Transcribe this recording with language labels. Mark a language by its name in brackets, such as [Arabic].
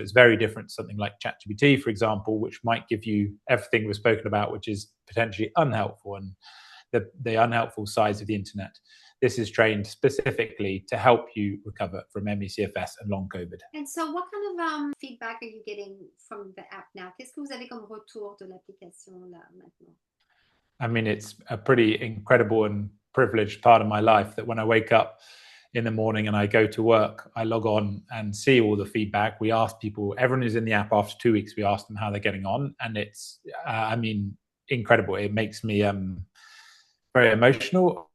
[English] So it's very different to something like ChatGPT, for example, which might give you everything we've spoken about, which is potentially unhelpful and the unhelpful sides of the internet. This is trained specifically to help you recover from ME/CFS and long COVID. And so what kind of feedback are you getting from the app now? [French] Qu'est-ce que vous avez comme retour de l'application là maintenant? [English] I mean, it's a pretty incredible and privileged part of my life that when I wake up in the morning and I go to work, I log on and see all the feedback. We ask people, everyone who's in the app after 2 weeks, we ask them how they're getting on. And it's, incredible. It makes me very emotional.